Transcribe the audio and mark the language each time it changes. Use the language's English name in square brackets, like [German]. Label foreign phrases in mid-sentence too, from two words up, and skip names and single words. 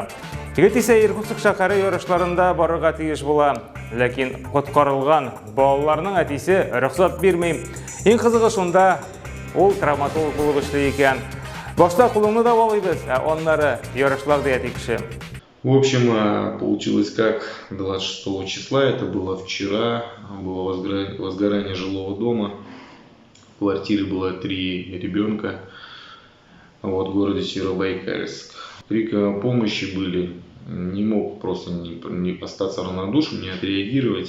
[Tatar] Егет исә Иркутск шәһәре ярышларында барырга тиеш була, ләкин коткарылган балаларның әтисе рөхсәт бирмәй. Иң кызыгы шунда, ул травматолог булып эшли икән. Башта кулыңны да балыйбыз, аннары ярышларда ятикше. [Russian] В общем, получилось как 26 числа, это было вчера, было возгорание жилого дома. В квартире было 3 ребенка, в городе Северобайкальск. Крики о помощи были, не мог просто не остаться равнодушным, не отреагировать.